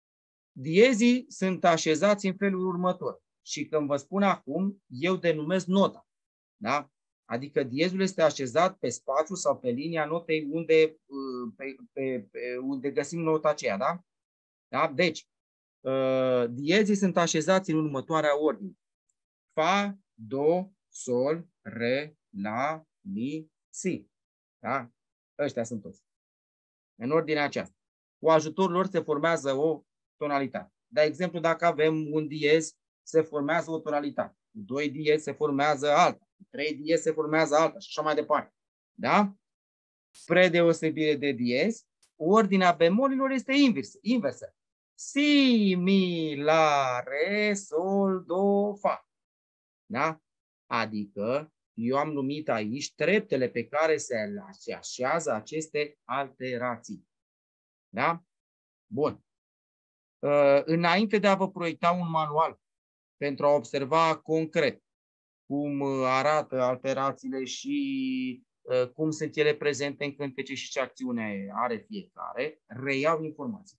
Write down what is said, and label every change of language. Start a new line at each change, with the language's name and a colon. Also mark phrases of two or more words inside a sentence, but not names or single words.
Romanian: Diezii sunt așezați în felul următor. Și când vă spun acum, eu denumesc nota. Da? Adică diezul este așezat pe spațiu sau pe linia notei unde găsim nota aceea. Da? Da? Deci, diezii sunt așezați în următoarea ordine. Fa, do, sol, re, la, mi, si. Da? Ăștia sunt toți. În ordinea aceasta. Cu ajutorul lor se formează o tonalitate. De exemplu, dacă avem un diez, se formează o tonalitate. Cu 2 diez se formează alta. Cu 3 diez se formează alta și așa mai departe. Da? Spre deosebire de diez, ordinea bemolilor este inversă. Si, mi, la, re, sol, do, fa. Da? Adică eu am numit aici treptele pe care se așează aceste alterații. Da? Bun. Înainte de a vă proiecta un manual pentru a observa concret cum arată alterațiile și cum sunt ele prezente în cântece și ce acțiune are fiecare, reiau informații.